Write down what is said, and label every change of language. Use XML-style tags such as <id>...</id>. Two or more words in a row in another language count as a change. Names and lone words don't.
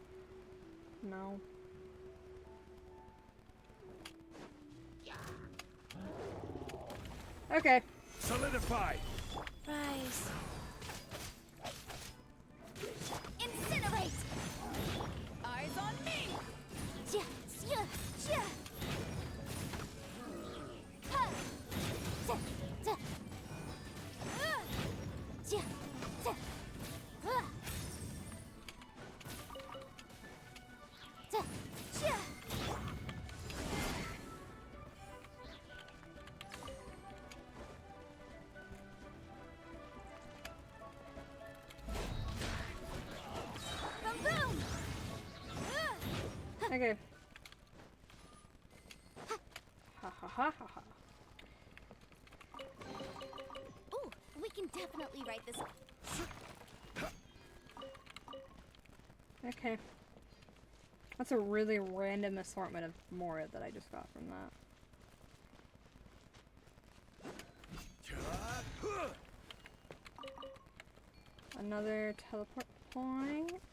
<en>No. Okay. Solidify! Rise. Incinerate! Eyes on me! Ja, ja, ja. Ha! Ja, ja. Ja, ja. Ja, ja. Boom! Okay. Ha ha ha ha ha. Ooh, we can definitely write this. Okay. That's a really random assortment of Mora that I just got from that. Another teleport point.</en>